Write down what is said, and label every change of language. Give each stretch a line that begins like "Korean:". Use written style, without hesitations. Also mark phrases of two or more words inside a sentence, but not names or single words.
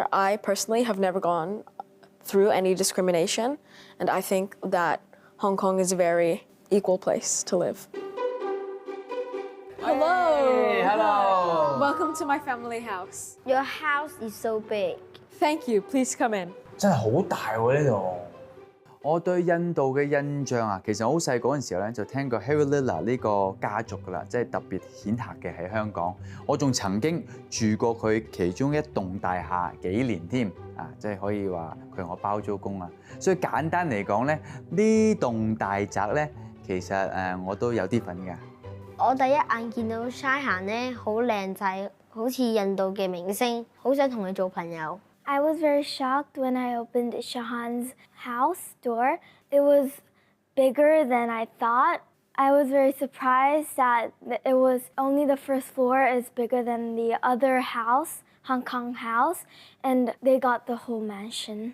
English: I personally have never gone through any discrimination, and I think that Hong Kong is a very equal place to live. Hello! Hey, hello! Welcome to my family house. Your house is so big. Thank you. Please come in.
Cantonese: 真係好大喎呢度。我對印度嘅印象啊，其實好細嗰陣時候咧就聽過 Harry Lila 呢個家族㗎啦，即係特別顯赫嘅喺香港。我仲曾經住過佢其中一棟大廈幾年添，即係可以話佢係我包租公啊。所以簡單嚟講咧，呢棟大宅咧，其實我都有啲份㗎。我第一眼見到 Shahan 咧，好靚仔，好似印度嘅明星，好想同佢做朋友。
English: I was very shocked when I opened Shahan's house door. It was bigger than I thought. I was very surprised that it was only the first floor is bigger than the other house, Hong Kong house, and they got the whole mansion.